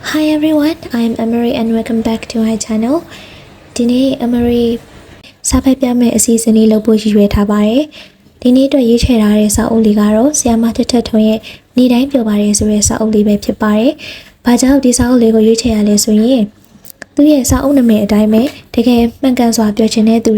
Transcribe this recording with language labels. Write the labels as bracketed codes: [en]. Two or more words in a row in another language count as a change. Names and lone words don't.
[en] Hi everyone, I am Emery and welcome back to my channel. [my] ဒီနေ့ Emery စာဖတ်ပြမယ့်အစီအစဉ်လေးလုပ်ဖို့ရည်ရွယ်ထားပါတယ်။ဒီနေ့အတွက်ရေးချယ်ထားတဲ့စာအုပ်လေးကတော့ဆရာမထက်ထက်ထွန်းရဲ့နေ့တိုင်းပြောပါတယ်ဆိုတဲ့စာအုပ်လေးပဲဖြစ်ပါတယ်။ဘာကြောင့်ဒီစာအုပ်လေးကိုရွေးချယ်ရလဲဆိုရင်သူရဲ့စာအုပ်နာမည်အတိုင်းပဲတကယ်မှန်ကန်စွာပြောချင်တဲ့သူ